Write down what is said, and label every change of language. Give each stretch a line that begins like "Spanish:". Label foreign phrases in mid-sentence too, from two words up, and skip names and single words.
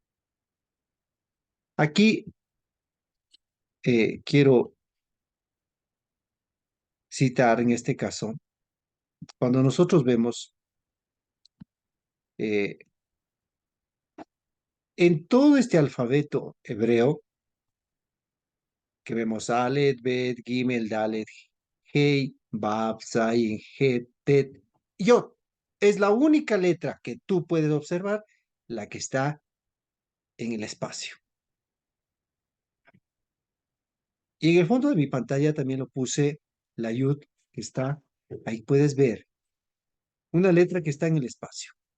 Spanish: Aquí quiero citar en este caso, cuando nosotros vemos eh, en todo este alfabeto hebreo, que vemos Aleph, Bet, Gimel, Dalet, Hei, Bab, Zayin, Het, Tet, Yod. Es la única letra que tú puedes observar, la que está en el espacio. Y en el fondo de mi pantalla también lo puse la Yud, que está, ahí puedes ver, una letra que está en el espacio.